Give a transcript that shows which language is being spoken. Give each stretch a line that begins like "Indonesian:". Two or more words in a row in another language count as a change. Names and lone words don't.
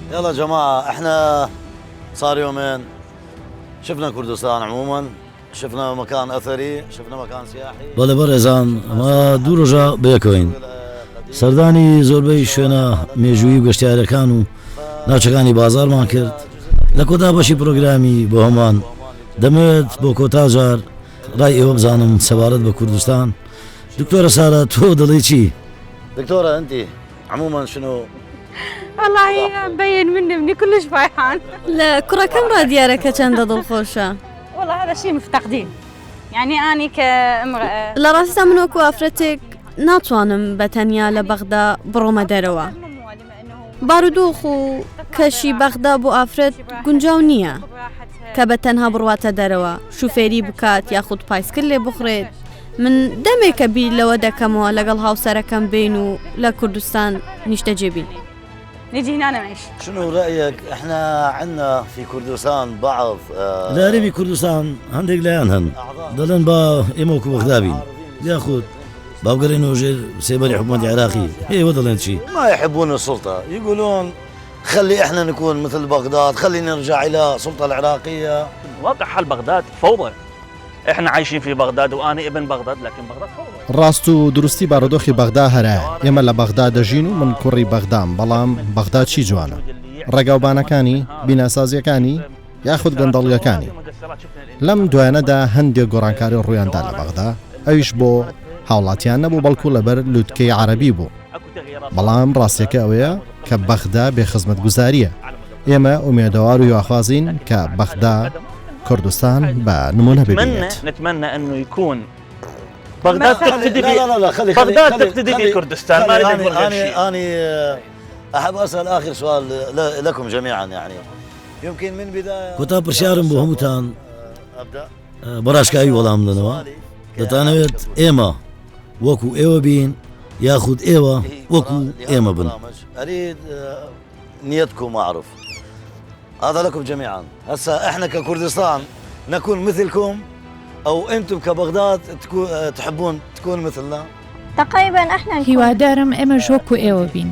Arabic: والله جماعة احنا صار يومين شفنا كردستان عموما، شفنا مكان اثري، شفنا مكان سياحي.
Central Kurdish: بەڵێ بەڕێزان ئەمە دوو ڕۆژە بەیەکەوەین. سەردانی زۆربەی شوێنە مێژووی و گەشتیارەکان و ناوچەکانی بازارمان کرد. لە کۆتا بەشی پرۆگرامی بۆ هەمان دەمەوێت بۆ کۆتا جار ڕای ئێوە بزانم سەبارەت بە کوردستان. دکتۆرە سارە تۆ دەڵێ چی؟
Arabic: دكتورة انت عموما شنو؟ والله مبين مني كلش فرحان.
Central Kurdish: لە کوڕەکەم ڕادیارەکە چەندە دڵخۆشە.
Arabic: والله هذا شيء مفتقدين. يعني أنا كامرأة
Central Kurdish: لە ڕاستیدا من وەکو ئافرەتێک ناتوانم بە تەنیا لە بەغدا بڕۆمە دەرەوە. بارودۆخ و کەشی بەغدا بۆ ئافرەت گونجاو نییە کە بە تەنها بڕواتە دەرەوە شوفێری بکات یاخود پایسکل لێ بخڕێت. من دەمێکە بیر لەوە دەکەمەوە لەگەڵ هاوسەرەکەم بین و لە کوردستان نیشتە جێبین.
Arabic: نجي هنا نعيش. شنو رأيك؟ احنا عندنا في كردستان بعض
Central Kurdish: لە هەرێمی کوردستان هەندێک لایەن هەن دەڵێن با ئێمە وەکو بەغدا بین یاخود باوگەڕێنەوە ژێر سێبەری حکوومەتی عێراقی ئێوە دەڵێن چی؟
Arabic: ما يحبون السلطة، يقولون خلي احنا نكون مثل بغداد، خلي نرجع الى السلطة العراقية. واقع حال بغداد فوضى. احنا عايشين في بغداد وانا ابن بغداد لكن بغداد فوضى.
Central Kurdish: ڕاست و دروستی بارودۆخی بەغدا هەرایە. ئێمە لە بەغدا دەژین و من کوڕی بەغدام، بەڵام بەغدا چی جوانە؟ ڕێگاوبانەکانی، بیناسازیەکانی یاخود گەندەڵیەکانی. لەم دوایانەدا هەندێک گۆڕانکاری ڕوویاندا لە بەغدا، ئەویش بۆ هاوڵاتیان نەبوو بەڵکو لەبەر لووتکەی عەرەبی بوو. بەڵام ڕاستیەکە ئەوەیە کە بەغدا بێخزمەتگوزاریە. ئێمە ئومێدەوار و هیواخوازین کە بەغدا کوردستان بە نمونە ببینێت.
Arabic: نتمنى انه يكون بغداد تقتدي لا خلي بغداد تقتدي بكردستان. ما نريد نقول هالشيء. أنا أحب أسأل آخر سؤال لكم جميعا يعني يمكن من بداية
Central Kurdish: کۆتا پرسیارم بۆ هەمووتان بەڕاشکاوی وەڵام بدەنەوە. دەتانەوێت ئێمە وەکو ئێوە بین یاخود ئێوە وەکو ئێمە بن؟
Arabic: أريد نيتكم أعرف. هذا لكم جميعا. هسا احنا ككردستان نكون مثلكم او انتم كبغداد تحبون تكون مثلنا؟ تقريبا احنا نكون
Central Kurdish: هیوادارم ئێمەش وەکو ئێوە بین.